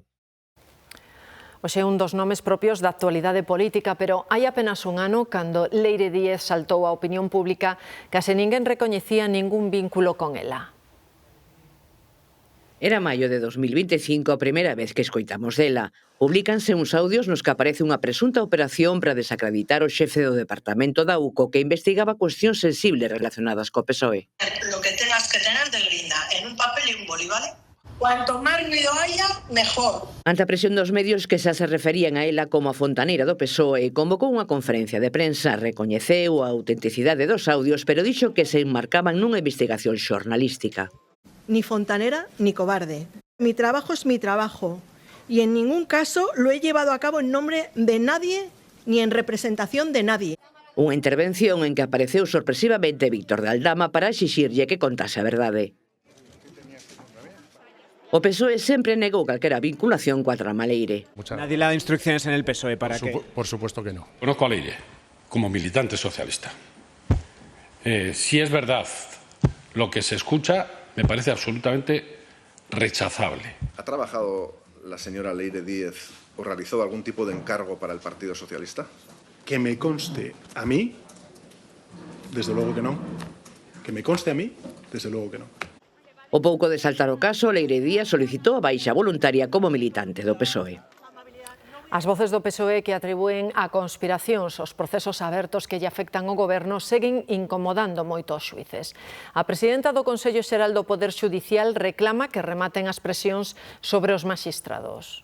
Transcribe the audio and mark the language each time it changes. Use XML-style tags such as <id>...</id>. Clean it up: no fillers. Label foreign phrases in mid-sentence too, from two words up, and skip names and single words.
<gl>Hoxe é un dos nomes propios da actualidade política, pero hai apenas un ano, cando Leire Díez saltou á opinión pública, case ninguén recoñecía ningún vínculo con ela. Era maio de 2025 a primeira vez que escoitamos dela. Publícanse uns audios nos que aparece unha presunta operación para desacreditar o xefe do departamento da UCO que investigaba cuestións sensibles relacionadas co PSOE.</gl> <es>Lo que tengas que tener de grinda, en un papel y un boli, ¿vale? Cuanto máis ruido haya, mejor.</es> <gl>Ante a presión dos medios que xa se referían a ela como a fontaneira do PSOE, convocou unha conferencia de prensa, recoñeceu a autenticidade dos audios, pero dixo que se enmarcaban nunha investigación xornalística.</gl> <es>Ni fontanera ni cobarde. Mi trabajo es mi trabajo y en ningún caso lo he llevado a cabo en nombre de nadie ni en representación de nadie.</es> <gl>Unha intervención en que apareceu sorpresivamente Víctor de Aldama para exixirlle que contase a verdade. O PSOE sempre negou calquera vinculación coa trama Leire.</gl> <es>Nadie le ha dado instrucciones en el PSOE para que... Por supuesto que no. Conozco a Leire como militante socialista. Si es verdad lo que se escucha, me parece absolutamente rechazable. ¿Ha trabajado la señora Leire Díez o realizó algún tipo de encargo para el Partido Socialista? Que me conste a mí, desde luego que no. Que me conste a mí, desde luego que no.</es> <gl>O pouco de saltar o caso, Leire Díaz solicitou a baixa voluntaria como militante do PSOE. As voces do PSOE que atribúen a conspiracións os procesos abertos que lle afectan ao goberno seguen incomodando moito aos xuíces. A presidenta do Consello Xeral do Poder Xudicial reclama que rematen as presións sobre os maxistrados.</gl>